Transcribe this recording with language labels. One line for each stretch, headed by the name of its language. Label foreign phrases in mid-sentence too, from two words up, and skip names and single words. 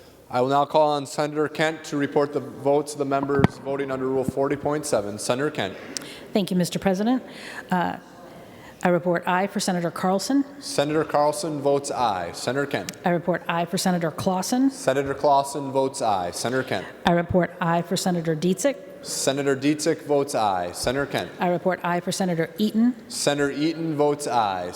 English: I will now call on Senator Kent to report the votes of the members voting under Rule 40.7. Senator Kent. Thank you, Mr. President. I report aye for Senator Carlson. Senator Carlson votes aye. Senator Kent. I report aye for Senator Clausen. Senator Clausen votes aye. Senator Kent. I report aye for Senator Dietzick. Senator Dietzick votes aye. Senator Kent. I report aye for Senator Eaton. Senator Eaton votes aye.